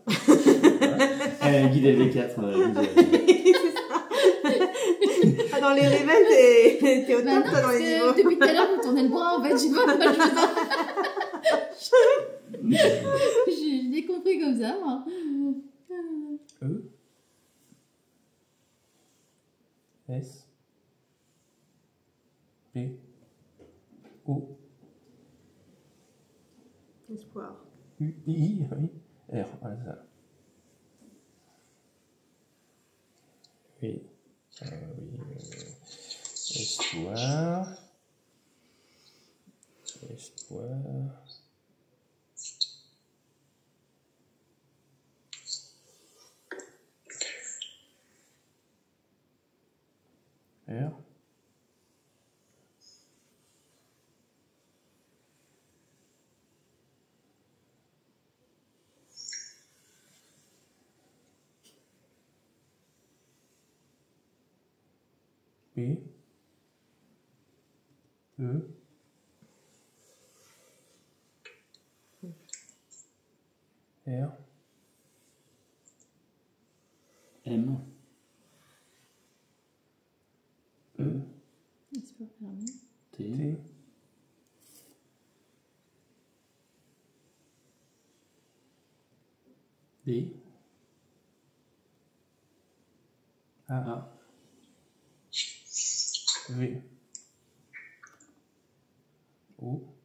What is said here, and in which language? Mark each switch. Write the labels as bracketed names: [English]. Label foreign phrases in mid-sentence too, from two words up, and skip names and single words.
[French] Guide LV4. C'est ça. Ah, dans les levels, t'es au Bah top, non, toi, dans parce les que niveaux. depuis tout à l'heure, vous tournez le bras, en fait, je sais pas pourquoi je fais ça. Je l'ai compris comme ça, moi. E. S. P. O. Espoir. U. I. Oui. R. Voilà ça. Oui. Oui. Espoir. Espoir. R. P. E. R. M. E. Espoir permis. T. T. D. A. A. V. O.